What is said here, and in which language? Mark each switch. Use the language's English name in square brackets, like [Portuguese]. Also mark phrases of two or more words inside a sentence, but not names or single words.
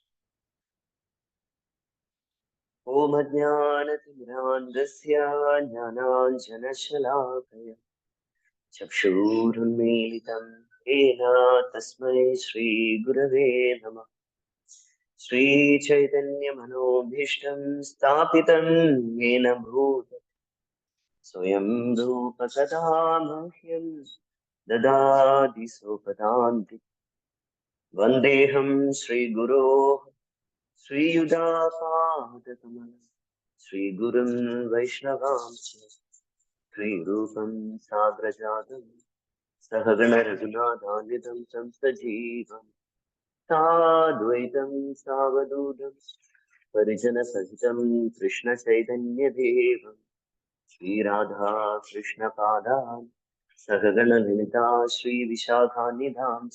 [Sanskrit] ഓം അജ്ഞാനതിമിരാന്ധസ്യ ജ്ഞാനാഞ്ജനശലാകയ ചക്ഷുരുന്മീലിതം യേന തസ്മൈ ശ്രീ ഗുരവേ നമഃ. ശ്രീചൈതന്യമനോഭീഷ്ടം സ്ഥാപിതം യേന ഭൂതലേ स्वयं रूप कदा मह्यं ददाति स्वपदान्ति। वन्देऽहं श्रीगुरोः श्रीयुतापादकमलं श्रीगुरुं वैष्णवांश्च श्रीरूपं साग्रजातं सहगणरघुनाथान्वितं तं सजीवं साद्वैतं सावधूतं परिजनसहितं कृष्णचैतन्यदेवं श्रीराधा कृष्णपादान् सहगणललिता श्रीविशाखान्वितांश्च।